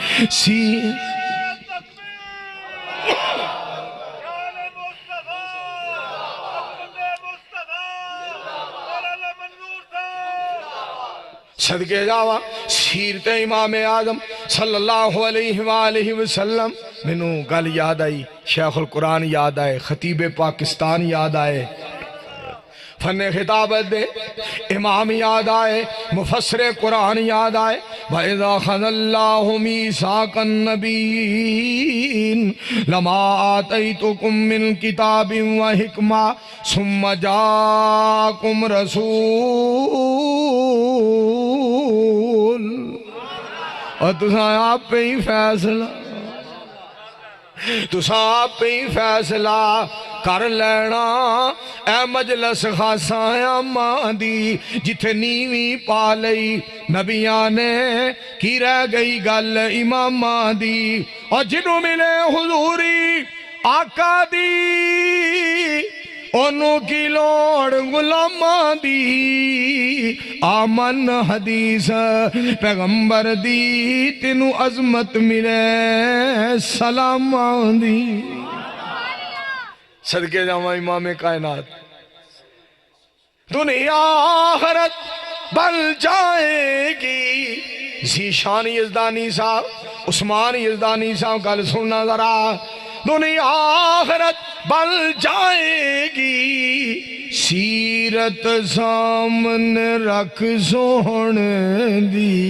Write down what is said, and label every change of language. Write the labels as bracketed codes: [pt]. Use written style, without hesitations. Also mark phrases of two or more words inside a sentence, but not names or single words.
[pa] صدقے جاوا سیرت امام اعظم [ar] صلی اللہ علیہ وآلہ وسلم۔ [pa] مینوں گل یاد آئی، شیخ القرآن یاد آئے، خطیب پاکستان یاد آئے، فن خطابت دے، امام یاد آئے، مفسر قرآن یاد آئے۔ [ar] وَإِذَا خَذَ اللَّهُ مِيثَاقَ النَّبِيِّينَ لَمَا آتَيْتُكُم مِّن كِتَابٍ وَحِكْمَةٍ ثُمَّ جَاءَكُمْ رَسُولٌ، [pa] اور تساں آپ پہ ہی فیصلہ، تساں آپ پہ ہی فیصلہ کر لینا۔ اے مجلس خاصاں اماں دی جتھے نیویں پا لئی نبیاں نے، کی رہ گئی گل اماماں دی، اور جنوں ملے حضوری آقا دی، انہوں کی لوڑ غلاماں دی۔ آمن حدیث پیغمبر دی، تینوں عظمت ملے سلاماں دی۔ صدقے جاواں امام کائنات، دنیا آخرت بن جائے گی۔ ذیشان یزدانی صاحب، عثمان یزدانی صاحب گل سننا ذرا، دنیا آخرت بن جائے گی، سیرت سامنے رکھ سونے دی۔